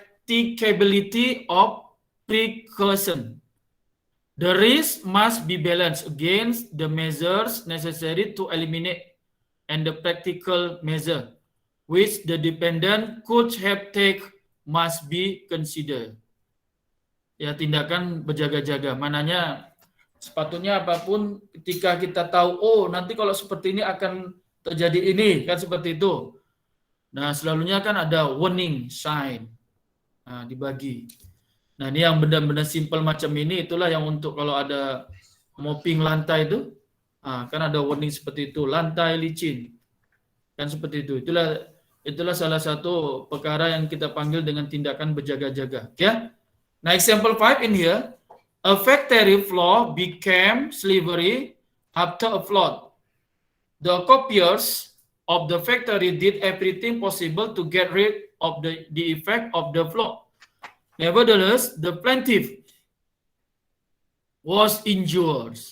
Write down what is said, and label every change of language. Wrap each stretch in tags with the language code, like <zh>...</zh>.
<en>Practicability of precaution. The risk must be balanced against the measures necessary to eliminate and the practical measure which the dependent could have take must be considered.</en> <ms>Ya, tindakan berjaga-jaga. Mananya sepatutnya apapun ketika kita tahu, oh nanti kalau seperti ini akan terjadi ini, kan seperti itu. Nah, selalunya kan ada warning sign. Nah, dibagi. Nah, ini yang benda-benda simpel macam ini, itulah yang untuk kalau ada mopping lantai itu, kan ada warning seperti itu, lantai licin. Kan seperti itu. Itulah salah satu perkara yang kita panggil dengan tindakan berjaga-jaga. Ya.</ms> <en>Nah, example 5 in here, a factory floor became slippery after a flood. The occupiers of the factory did everything possible to get rid of the effect of the flood. Nevertheless, the plaintiff was injured.</en>